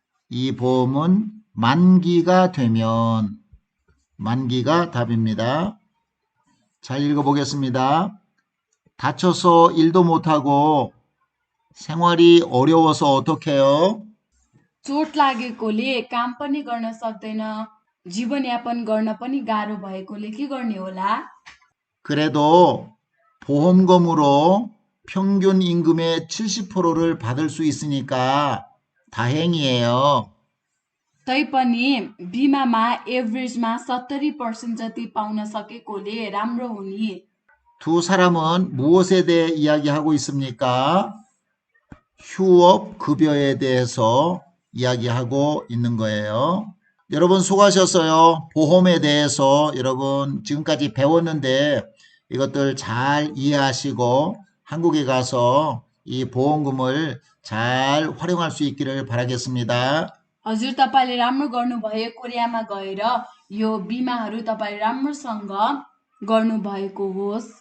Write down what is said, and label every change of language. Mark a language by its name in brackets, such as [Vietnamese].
[Korean] 이 보험은 만기가 되면 만기가 답입니다. 잘 읽어보겠습니다. 다쳐서 일도 못하고 생활이 어려워서 어떻게 해요? [Nepali] चोट लागेकोले काम पनि गर्न सक्दैन, जीवनयापन गर्न पनि गाह्रो भएकोले के गर्ने होला? [Korean] 그래도 보험금으로 평균 임금의 70%를 받을 수 있으니까 다행이에요. [Nepali] तैपनि बिमामा एभरेजमा 70% जति पाउन सकेकोले राम्रो हुने। [Korean] 두 사람은 무엇에 대해 이야기하고 있습니까? 휴업 급여에 대해서 이야기하고 있는 거예요. 여러분 수고하셨어요. 보험에 대해서 여러분 지금까지 배웠는데 이것들 잘 이해하시고 한국에 가서 이 보험금을 잘 활용할 수 있기를 바라겠습니다. [Nepali] हजुर, तपाईँले राम्रो गर्नुभयो। कोरियामा गएर यो बिमाहरू तपाईँले राम्रोसँग गर्नुभएको होस्।